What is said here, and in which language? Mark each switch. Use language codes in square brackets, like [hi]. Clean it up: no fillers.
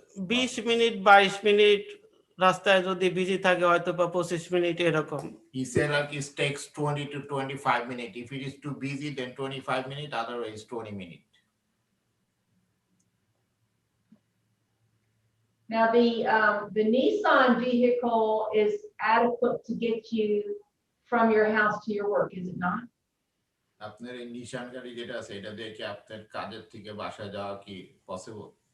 [bn] 20 minute 22 minute রাস্তায় যদি busy থাকে হয়তো বা 25 মিনিট এরকম। [en] He said like it takes 20 to 25 minutes. If it is too busy, then 25 minutes, otherwise 20 minutes. Now, the Nissan vehicle is adequate to get you from your house to your work, is it not? [bn] আপনার এই নিশান গাড়ি যেটা আছে এটা দিয়ে কি আপনার কাজের থেকে বাসায় যাওয়া কি পসিবল?